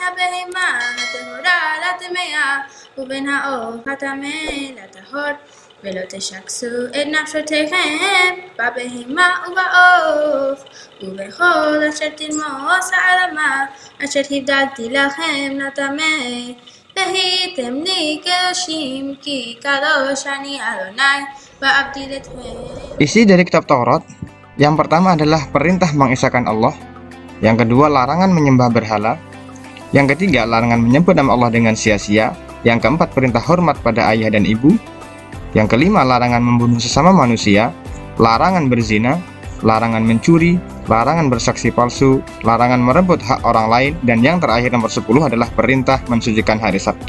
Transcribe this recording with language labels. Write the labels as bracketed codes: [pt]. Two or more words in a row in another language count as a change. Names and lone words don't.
[he] הבהמה הטהורה לטמאה, ובין העוף הטמא לטהור, ולא תשקסו את נפשותיכם בבהמה ובעוף, ובכל אשר תרמוס האדמה, אשר הבדלתי לכם לטמא, והייתם לי קדושים, כי קדוש אני אדוני, ואבדיל אתכם. [id] Isi dari kitab Taurat yang pertama adalah perintah mengesahkan Allah, yang kedua larangan menyembah berhala, yang ketiga larangan menyebut nama Allah dengan sia-sia, yang keempat perintah hormat pada ayah dan ibu, yang kelima larangan membunuh sesama manusia, larangan berzina, larangan mencuri, larangan bersaksi palsu, larangan merebut hak orang lain, dan yang terakhir nomor 10 adalah perintah mensucikan hari Sabtu.